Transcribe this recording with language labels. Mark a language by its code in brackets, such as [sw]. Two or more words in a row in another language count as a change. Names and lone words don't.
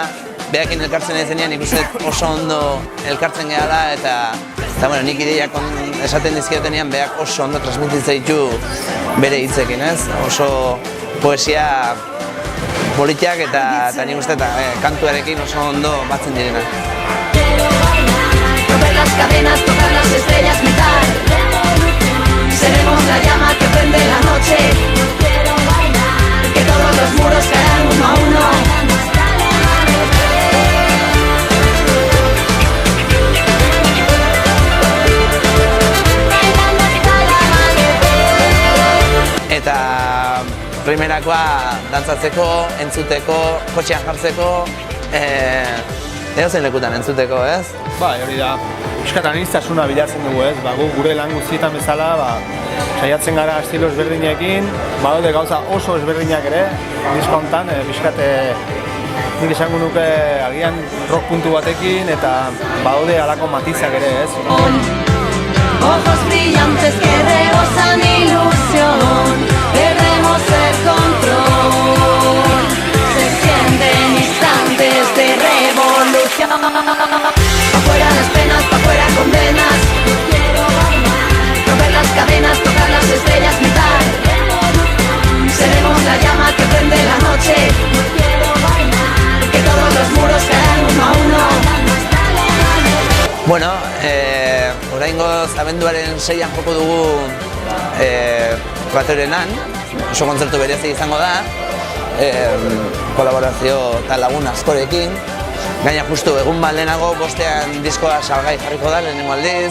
[eu] Behakin elkartzen ezenean ikusten oso ondo elkartzen gehala eta bueno, nik ideiak esaten dizkiotenean behak oso ondo transmititzen ditu bere hitzekin, ez? Oso poesia politiak eta nik uste eta kantuarekin oso ondo batzen direna. [es] Romper las cadenas, tocar las estrellas, mitad. Seremos la llama que prende la noche. Que todos los muros caerán uno a uno. [eu] Eta primerakoa dantzatzeko, entzuteko, kotxean jartzeko, edozein lekutan entzuteko, ez? Bai, hori da, pixkatan aniztasuna bilatzen dugu, ez? Gure lan guztietan bezala, saiatzen gara estilo ezberdinekin, badaude gauza oso ezberdinak ere, disko honetan, pixkate nik esango nuke agian rock puntu batekin, eta badaude halako matizak ere, ez? [es] Ojos brillantes que rebosan ilusión, perdemos el control, se sienten instantes de revolución. Afuera las penas, pa' fuera condenas, romper las cadenas, tocar las estrellas, mitad. Seremos la llama que prende la noche, que todos los muros caerán uno a uno. [eu] Bueno, oraingoz abenduaren 6an joko dugu Batorenan, oso kontzertu berezi izango da, kolaborazio eta lagun askorekin. Gaina justu egun bat lehenago, 5ean diskoa salgai jarriko da lehenengo aldiz.